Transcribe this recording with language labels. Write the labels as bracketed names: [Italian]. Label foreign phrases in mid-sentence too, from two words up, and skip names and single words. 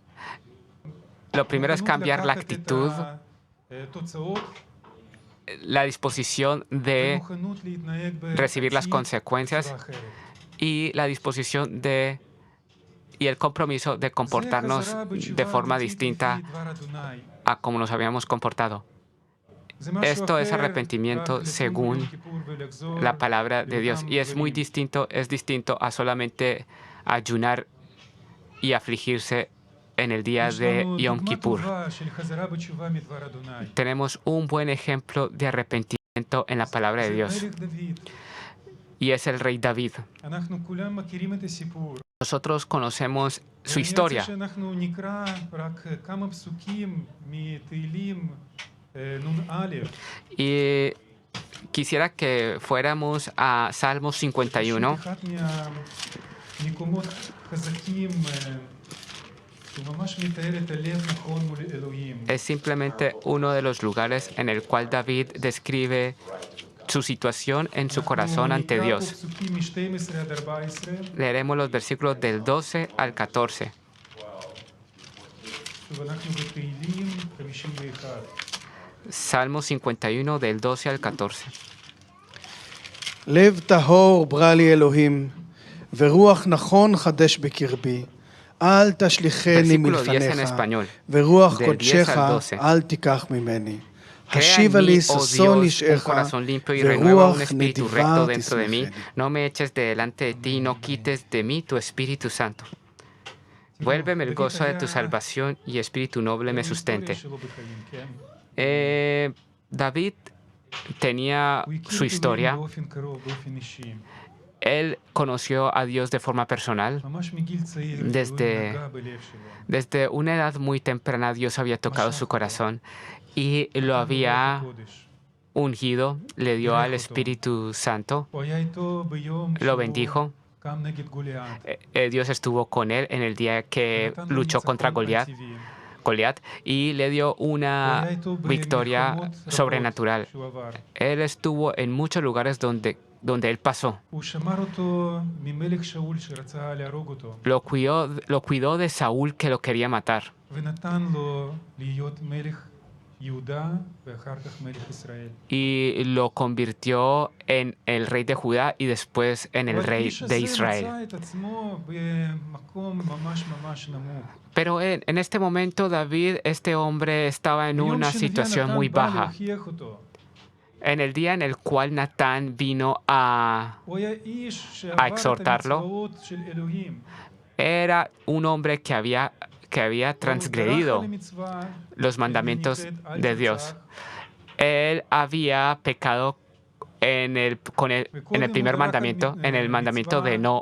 [Spanish] Lo primero es cambiar la actitud, la disposición de recibir las consecuencias y la disposición y el compromiso de comportarnos de forma distinta a como nos habíamos comportado. Esto es arrepentimiento según la palabra de Dios. Y es distinto a solamente ayunar y afligirse en el día [Hebrew] יש [Spanish] de [Hebrew] לנו Yom דוגמה Kippur. טובה של חזרה בתשובה מדבר אדוני. [Spanish] Tenemos un buen ejemplo de arrepentimiento en la palabra de [Hebrew] זה [Spanish] Dios, [Hebrew] מלך דוד. [Spanish] y es el rey David. [Hebrew] אנחנו כולם מכירים את הסיפור. [Spanish] Nosotros conocemos su [Hebrew] ואני רוצה [Spanish] historia, [Hebrew] שאנחנו נקרא רק כמה פסוקים מתהילים נ"א. [Spanish] y quisiera que fuéramos a Salmos 51. [Hebrew] אחד מהמקומות חזקים שהוא ממש מתאר את הלב נכון מול אלוהים. [Spanish] Es simplemente uno de los lugares en el cual David describe su situación en su corazón ante [Hebrew] אנחנו נקרא פה [Spanish] Dios. [Hebrew] פסוקים מ-12 עד 14. [Spanish] Leeremos los versículos del 12 al 14. [Hebrew] שוב, אנחנו בתהילים 51. [Spanish] Salmo 51 del 12 al 14. [Hebrew] לב טהור ברא לי אלוהים, ורוח נכון חדש בקרבי. אל תשליכני [Spanish] Versículo 10 en [Hebrew] מלפניך, [Spanish] español. [Hebrew] ורוח [Spanish] del 10 [Hebrew] קודשך [Spanish] al 12. [Hebrew] אל תיקח ממני. [Spanish] Crea en [Hebrew] השיבה [Spanish] mí, [Hebrew] לי [Spanish] oh [Hebrew] ששון [Spanish] Dios, un [Hebrew] נשאך, [Spanish] corazón limpio y renueva un [Hebrew] ורוח [Spanish] espíritu recto [Hebrew] נדיבה [Spanish] dentro de mí. [Hebrew] תשמחני. [Spanish] No me eches de delante de ti y no quites de mí tu Espíritu Santo. Vuélveme el gozo de tu salvación y espíritu noble me sustente. [Hebrew] שלו בחיים, כן? [Spanish] David tenía [Hebrew] הוא הכיר [Spanish] su [Hebrew] את אלוהים [Spanish] historia. [Hebrew] באופן קרוב, באופן אישי. [Spanish] Él conoció a Dios de forma personal. [Hebrew] ממש מגיל צעיר, [Spanish] Desde- [Hebrew] אלוהים נגע בלב שלו. [Spanish] Desde una edad muy temprana Dios había tocado su corazón y lo había [Hebrew] קודש. [Spanish] ungido, le dio al Espíritu Santo, [Hebrew] הוא היה איתו ביום [Spanish] lo [Hebrew] שהוא [Spanish] bendijo. [Hebrew] קם נגד גוליית. [Spanish] Dios estuvo con él en el día que [Hebrew] ונתן לו [Spanish] luchó contra [Hebrew] ניצחון [Spanish] Goliat, [Hebrew] על טבעי. [Spanish] y le dio [Hebrew] הוא [Spanish] una [Hebrew] היה איתו [Spanish] victoria [Hebrew] במלחמות רבות [Spanish] sobrenatural. [Hebrew] שהוא עבר. [Spanish] Él estuvo en muchos lugares donde él pasó. [Hebrew] הוא שמר אותו ממלך שאול שרצה להרוג אותו, [Spanish] Lo cuidó de Saúl que lo quería matar [Hebrew] ונתן לו להיות מלך יהודה ואחר כך מלך ישראל. [Spanish] y lo convirtió en el rey de Judá y después en el [Hebrew] אבל [Spanish] rey [Hebrew] האיש [Spanish] de [Hebrew] הזה [Spanish] Israel. [Hebrew] מצא את עצמו במקום ממש ממש נמוך. [Spanish] Pero en este momento David, este hombre, estaba en [Hebrew] ביום [Spanish] una [Hebrew] שנביא [Spanish] situación [Hebrew] נתן [Spanish] muy [Hebrew] בא [Spanish] baja. [Hebrew] להוכיח אותו. [Spanish] En el día en el cual Natán vino a... [Hebrew] הוא היה איש שעבר את [Spanish] exhortarlo. [Hebrew] המצוות של אלוהים. [Spanish] Era un hombre que había transgredido [Hebrew] הוא דרך על המצווה, [Spanish] los mandamientos [Hebrew] ונקראת אל [Spanish] de Dios. [Hebrew] תרצח, [Spanish] Él había pecado en el primer mandamiento, en el mandamiento de no